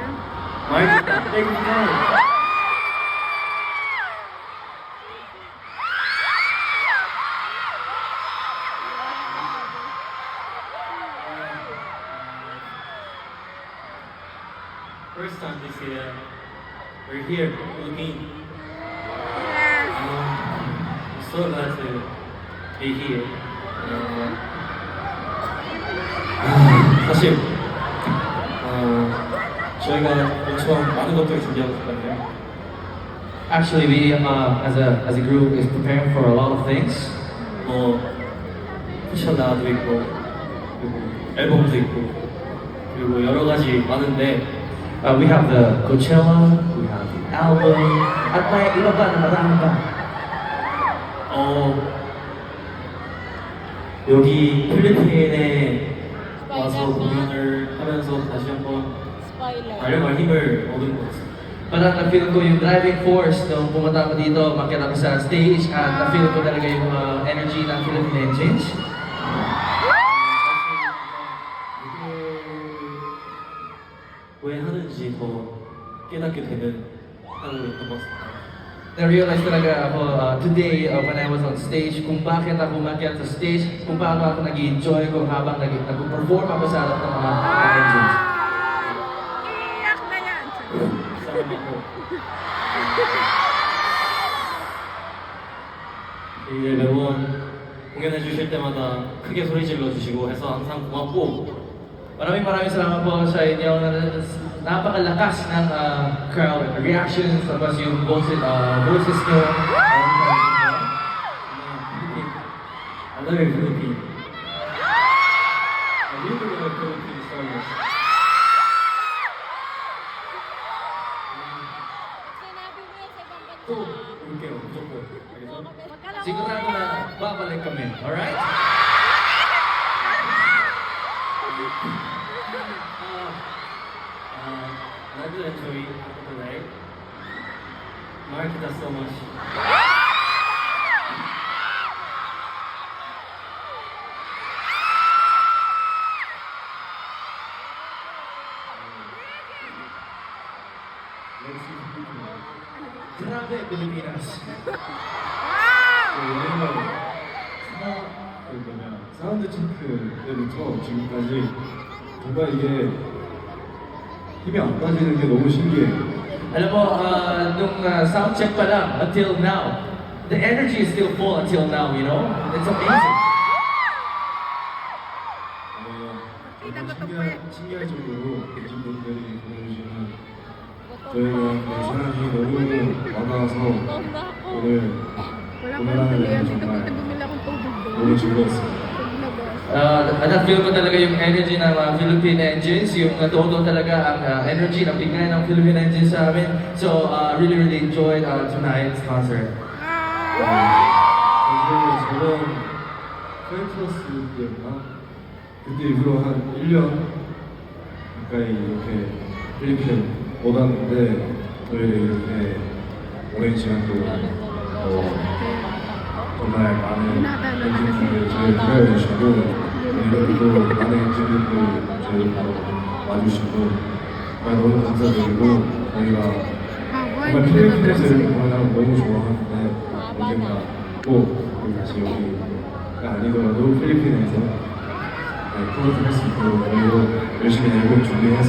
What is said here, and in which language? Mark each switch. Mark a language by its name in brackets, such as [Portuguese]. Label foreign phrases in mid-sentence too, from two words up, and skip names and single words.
[English] Mike, thank you for coming. First time this year, we're here, Philippines. I'm so glad to be here. [Korean] 사실 저희가 엄청 많은 것들을 준비하고 있거든요. [English] Actually, we as a group is preparing for a lot of things. [Korean] 쿠션나도 있고 그리고 앨범도 있고 그리고 여러 가지 많은데 [English] We have the Coachella, we have the album, [Filipino] at may iba pa na marami pa. [Korean] 여기 필리핀에 와서 공연을 하면서 다시 한번 달려갈 힘을 얻은 것 같습니다. [Filipino] Parang na-feel ko yung [English] driving force [Filipino] nung pumunta ako dito, makita ko sa stage, at na-feel ko talaga yung energy ng Philippine Engines. [Korean] 왜 하는지 더 깨닫게 되는 하루였던 것 같습니다. [Filipino] Na-realize talaga ako [English] today when I was on stage [Filipino] kung bakit ako umakyat sa stage, kung paano ako nag-enjoy ko habang nag-perform ako sa harap ng mga Engines. Iyak na yan. Kasama ko. [Korean] 이제 매번 공연해 주실 때마다 크게 소리 질러 주시고 해서 항상 고맙고 [Filipino] Maraming salamat po sa inyong napakalakas ng [English] crowd reactions, [Filipino] tapos yung boses nyo. [English] I love you, Philippines. I really love Philippines so much. [Korean] 또 올게요, 무조건. 알겠어? [Filipino] Sigurado na babalik kami, alright? [English] Glad to enjoy today. Mark does so much. [Filipino] Grabe, Pilipinas. Wow! [Korean] 사운드 체크부터 지금까지 정말 이게 힘이 안 빠지는 게 너무 신기해요. [Filipino] Alam mo, nung [English] sound check [Filipino] pa lang, [English] until now, the energy is still full until now, you know? It's amazing. [Korean] 신기할 정도로 계신 분들이 보내주시는 저희가 사랑이 너무 많아서 오늘 [Filipino] Wala ko [Korean] 공연하는 [Filipino] tuloy. [Korean] 데 [Filipino] Dito [Korean] 정말 [Filipino] ko bumili akong tubig doon. [Korean] 너무 즐거웠습니다. [Filipino] Na-feel ko talaga yung energy ng Philippine Engines, yung todo talaga ang energy na bigay ng Philippine Engines sa amin. [English] So, really enjoyed tonight's concert. [Korean] 사실 저번 파이터스 때였나? 그때 이후로 한 1년 가까이 이렇게 필리핀 못 왔는데 저희 이렇게 오랜 시간 동안 정말 많은 엔진분들 저희를 기다려주시고 이렇게도 많은 엔진분들 저희를 바로 와주시고 정말 너무 감사드리고 저희가 정말 필리핀에서 이렇게 공연하면 너무 좋아하는데 언젠가 꼭 우리 다시 여기가 아니더라도 필리핀에서 콘서트 할 수 있도록 저희도 열심히 앨범 준비해서